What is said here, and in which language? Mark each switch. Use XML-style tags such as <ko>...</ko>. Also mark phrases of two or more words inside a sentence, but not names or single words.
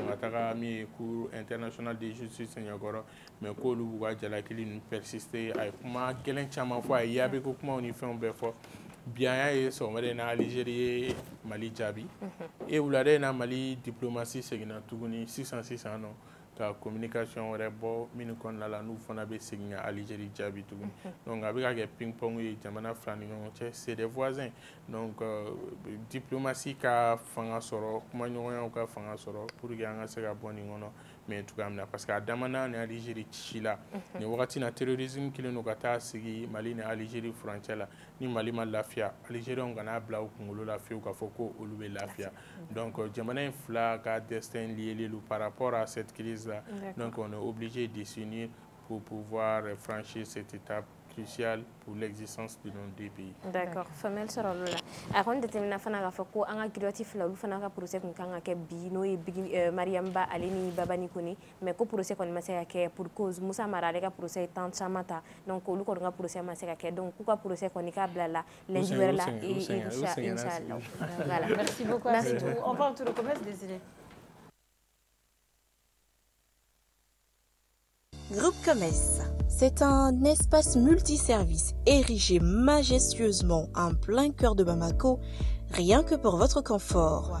<bm>ka taga min ye</bm> <fr>cour international de justice</fr> <bm>ɲɛkɔrɔ mais k'olu b'u ka jalakili ninnu persister a ye kuma gɛlɛn caman fɔ a ye yaabi ko kumaw ni fɛnw bɛɛ fɔ bi an y'a ye sɔgɔmada in na Algérie ye Mali jaabi wulada in na Mali diplomatie seginna tuguni sisan nɔ ka communication wɛrɛ bɔ minnu kɔnɔna la n'u fana bɛ segin ka Algérie jaabi tuguni donc a bɛ ka kɛ ping pong ye jamana fila ni ɲɔgɔn cɛ</bm> <fr>c'est des voisins donc</fr> <bm>diplomatie ka fanga sɔrɔ kumaɲɔgɔnyaw ka fanga sɔrɔ pour que an ka se ka bɔ nin kɔnɔ mais cogoya min na parce que a damana ni Algérie ci la nin wagati na terrorisme kelen don ka taa sigi Mali ni Algérie frontière la ni Mali ma lafiya Algériens kana bila u kunkolo la fiyewu k'a fɔ ko olu bɛ lafiya donc jamana in fila ka</bm> <fr>destin lié par rapport à cette crise là donc on est obligé de s'unir pour pouvoir franchir cette étape cruciale pour l'existence de nos deux pays. D'accord.</fr> <bm>Famel sɔrɔ olu la. A kɔni jateminɛ fana k'a fɔ ko an ka griotti fila olu fana ka procès kun kan ka kɛ bi n'o ye Mariam Ba ale ni Babani Kone mais ko procès kɔni ma se ka kɛ</bm> <fr>pour cause</fr> <bm>Musa Mara ale ka procès ye temps caman ta donc olu kɔni ka procès ma se ka kɛ donc k'u ka procès kɔni k'a bila la lundi wɛrɛ la inchallah.</bm> <fr>Voilà. Merci beaucoup. Merci. On va autour de commerce décidé. Groupe Commerce, c'est un espace multiservice érigé majestueusement en plein cœur de Bamako, rien que pour votre confort.</fr>